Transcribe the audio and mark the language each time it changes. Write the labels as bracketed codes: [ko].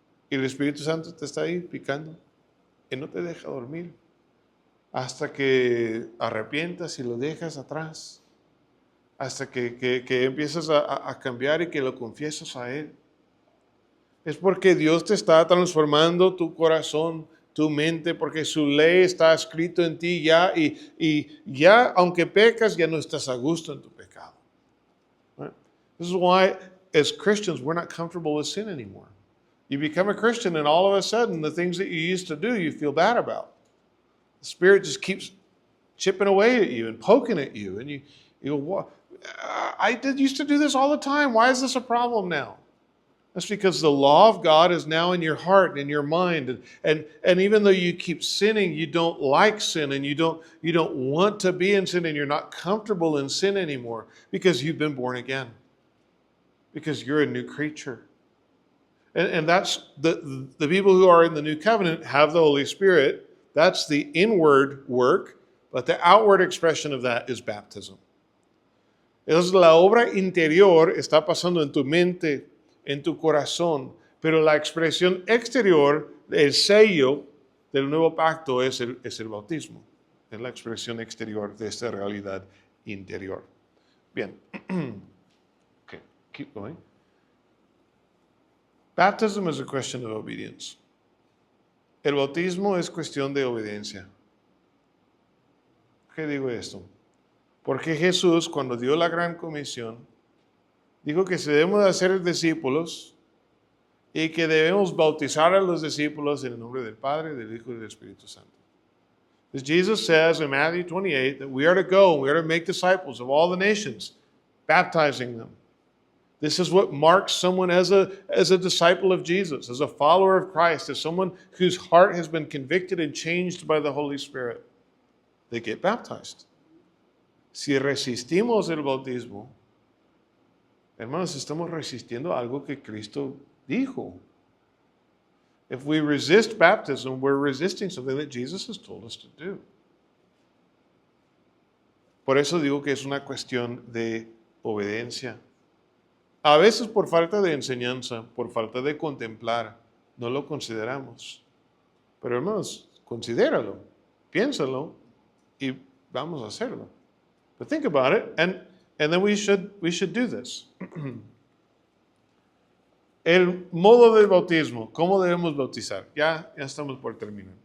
[es] Y el Espíritu Santo te está ahí picando y no te deja dormir hasta que arrepientas y lo dejas atrás, hasta que empiezas a cambiar y que lo confiesas a Él. Es porque Dios te está transformando tu corazón, tu mente, porque su ley está escrito en ti ya y ya, aunque pecas, ya no estás a gusto en tu pecado. [en] Right? This is why, as Christians, we're not comfortable with sin anymore. You become a Christian and all of a sudden, the things that you used to do, you feel bad about. The Spirit just keeps chipping away at you and poking at you. And you go, what? I used to do this all the time. Why is this a problem now? That's because the law of God is now in your heart and in your mind. And even though you keep sinning, you don't like sin and you don't want to be in sin and you're not comfortable in sin anymore because you've been born again. Because you're a new creature. And that's the people who are in the new covenant have the Holy Spirit. That's the inward work, but the outward expression of that is baptism. [es] Entonces la obra interior está pasando en tu mente, en tu corazón, pero la expresión exterior, el sello del nuevo pacto es el bautismo. Es la expresión exterior de esta realidad interior. [en] Bien. Okay, keep going. Baptism is a question of obedience. [es] El bautismo es cuestión de obediencia. ¿Qué digo esto? Porque Jesús, cuando dio la gran comisión, dijo que debemos de hacer discípulos y que debemos bautizar a los discípulos en el nombre del Padre, del Hijo y del Espíritu Santo. [en] As Jesus says in Matthew 28 that we are to go and we are to make disciples of all the nations, baptizing them. This is what marks someone as a disciple of Jesus, as a follower of Christ, as someone whose heart has been convicted and changed by the Holy Spirit. They get baptized. [es] Si resistimos el bautismo, hermanos, estamos resistiendo algo que Cristo dijo. [en] If we resist baptism, we're resisting something that Jesus has told us to do. [es] Por eso digo que es una cuestión de obediencia. A veces por falta de enseñanza, por falta de contemplar, no lo consideramos. Pero hermanos, considéralo, piénsalo y vamos a hacerlo. [en] But think about it, and then we should do this. [es] El modo del bautismo, ¿cómo debemos bautizar? Ya estamos por terminar.